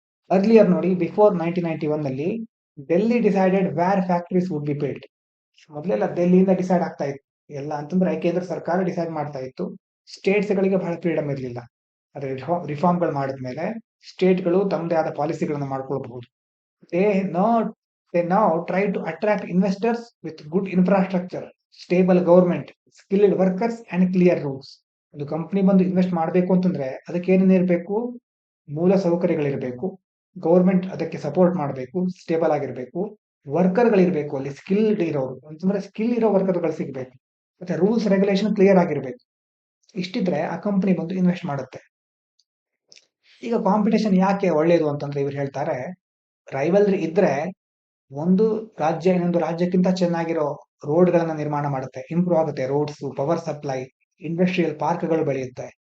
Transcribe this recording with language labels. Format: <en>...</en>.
<en>Earlier ನೋಡಿ, before 1991 ನಲ್ಲಿ Delhi decided where factories would be built.</en> <kn>ಮೊದಲೆಲ್ಲ ಡೆಲ್ಲಿಯಿಂದ ಡಿಸೈಡ್ ಆಗ್ತಾ ಇತ್ತು ಎಲ್ಲ ಅಂತಂದ್ರೆ ಕೇಂದ್ರ ಸರ್ಕಾರ ಡಿಸೈಡ್ ಮಾಡ್ತಾ ಇತ್ತು. ಸ್ಟೇಟ್ಸ್ ಗಳಿಗೆ ಬಹಳ ಫ್ರೀಡಮ್ ಇರಲಿಲ್ಲ. ಅದ್ರ ರಿಫಾರ್ಮ್ಗಳು ಮಾಡಿದ್ಮೇಲೆ ಸ್ಟೇಟ್ಗಳು ತಮ್ಮದೇ ಆದ ಪಾಲಿಸಿಗಳನ್ನ ಮಾಡ್ಕೊಳ್ಬಹುದು.</kn> <en>They now try to attract investors with good infrastructure, stable government, skilled workers and clear rules.</en> <kn>ಒಂದು ಕಂಪನಿ ಬಂದು ಇನ್ವೆಸ್ಟ್ ಮಾಡಬೇಕು ಅಂತಂದ್ರೆ ಅದಕ್ಕೆ ಏನೇನಿರಬೇಕು? ಮೂಲ ಸೌಕರ್ಯಗಳಿರಬೇಕು, ಗೌರ್ಮೆಂಟ್ ಅದಕ್ಕೆ ಸಪೋರ್ಟ್ ಮಾಡಬೇಕು, ಸ್ಟೇಬಲ್ ಆಗಿರ್ಬೇಕು, ವರ್ಕರ್ಗಳಿರ್ಬೇಕು, ಅಲ್ಲಿ ಸ್ಕಿಲ್ಡ್ ಇರೋರು ಅಂತಂದ್ರೆ ಸ್ಕಿಲ್ ಇರೋ ವರ್ಕರ್ಗಳು ಸಿಗ್ಬೇಕು, ಮತ್ತೆ ರೂಲ್ಸ್ ರೆಗ್ಯುಲೇಷನ್ ಕ್ಲಿಯರ್ ಆಗಿರ್ಬೇಕು. ಇಷ್ಟಿದ್ರೆ ಆ ಕಂಪನಿ ಬಂದು ಇನ್ವೆಸ್ಟ್ ಮಾಡುತ್ತೆ. ಈಗ ಕಾಂಪಿಟೇಷನ್ ಯಾಕೆ ಒಳ್ಳೇದು ಅಂತಂದ್ರೆ ಇವ್ರು ಹೇಳ್ತಾರೆ, ರೈವಲ್ರಿ ಇದ್ರೆ ಒಂದು ರಾಜ್ಯ ಇನ್ನೊಂದು ರಾಜ್ಯಕ್ಕಿಂತ ಚೆನ್ನಾಗಿರೋ ರೋಡ್ ಗಳನ್ನ ನಿರ್ಮಾಣ ಮಾಡುತ್ತೆ, ಇಂಪ್ರೂವ್ ಆಗುತ್ತೆ ರೋಡ್ಸ್, ಪವರ್ ಸಪ್ಲೈ, ಇಂಡಸ್ಟ್ರಿಯಲ್ ಪಾರ್ಕ್ಗಳು ಬೆಳೆಯುತ್ತೆ.</kn>